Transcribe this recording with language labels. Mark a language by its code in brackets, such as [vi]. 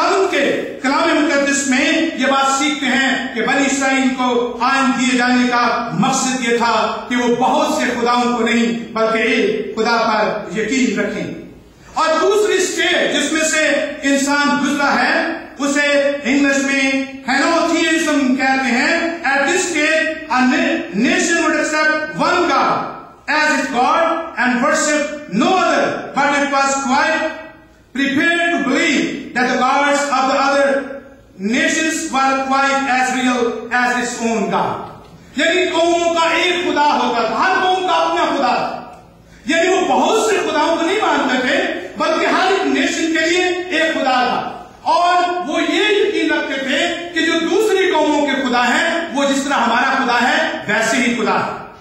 [ur] کے کلام مقدس میں یہ بات سیکھتے ہیں کہ بنی اسرائیل کو آئین دیے جانے کا مقصد یہ تھا کہ وہ بہت سے خداؤں کو نہیں بلکہ ایک خدا پر یقین رکھیں. اور دوسری اسٹیج جس میں سے انسان گزرا ہے اسے انگلش میں ہینوتھیزم کہتے ہیں. [en] At this stage, a nation would accept one God as its God and worship no other, but it was quite prepared to believe that the gods of the other nations were quite as real as its own God. [ur] یعنی قوموں کا ایک خدا ہوتا تھا، ہر قوم کا اپنا خدا تھا. یعنی وہ بہت سے خداؤں کو نہیں مانتے تھے بلکہ ہر ایک نیشن کے لیے ایک خدا تھا. اور وہ یہ یقین رکھتے تھے کہ جو دوسری قوموں کے خدا ہیں وہ جس طرح ہمارا خدا ہے ویسے ہی خدا ہے.